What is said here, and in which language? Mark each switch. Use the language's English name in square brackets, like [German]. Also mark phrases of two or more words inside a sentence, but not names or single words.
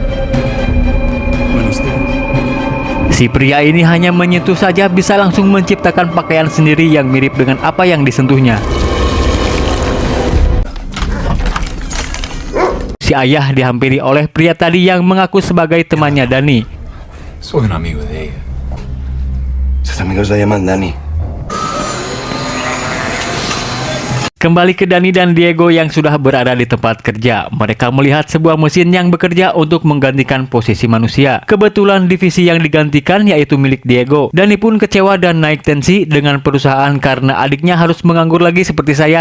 [Indonesian] Si pria ini hanya menyentuh saja bisa langsung menciptakan pakaian sendiri yang mirip dengan apa yang disentuhnya. Si ayah dihampiri oleh pria tadi yang mengaku sebagai temannya Dani. [Spanish] Soy un amigo de ella. Sus amigos la llaman Dani. [Indonesian] Kembali ke Dani dan Diego yang sudah berada di tempat kerja. Mereka melihat sebuah mesin yang bekerja untuk menggantikan posisi manusia. Kebetulan divisi yang digantikan yaitu milik Diego. Dani pun kecewa dan naik tensi dengan perusahaan karena adiknya harus menganggur lagi seperti saya.